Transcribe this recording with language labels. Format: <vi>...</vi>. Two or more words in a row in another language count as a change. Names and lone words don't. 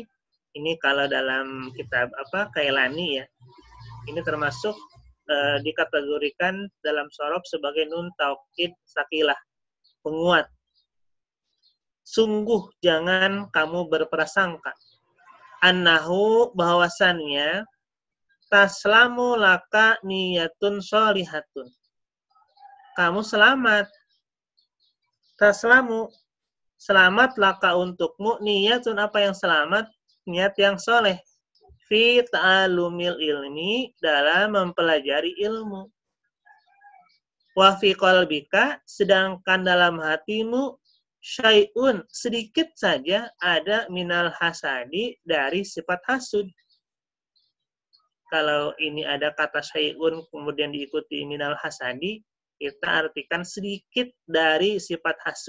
<id>Ini kalau dalam kitab Kailani ya. Ini termasuk dikategorikan dalam shorof sebagai</id> <ar>نون توكيد ثقيلة,</ar> <id>penguat. Sungguh jangan kamu berprasangka. Annahu, bahwasannya,</id> <ar>تسلم لك نية صالحة,</ar> <id>kamu selamat. Taslamu, selamat laka untukmu, niyatun, apa yang selamat, niat yang soleh,</id> <ar>في تعلم العلم,</ar> <id>dalam mempelajari ilmu.</id> <ar>وفي قلبك,</ar> <id>sedangkan dalam hatimu, syai'un, sedikit saja ada</id> <ar>من الحسد,</ar> <id>dari sifat hasud. Kalau ini ada kata syai'un kemudian diikuti</id> <ar>من الحسد,</ar> <id>kita artikan sedikit dari sifat hasud.</id>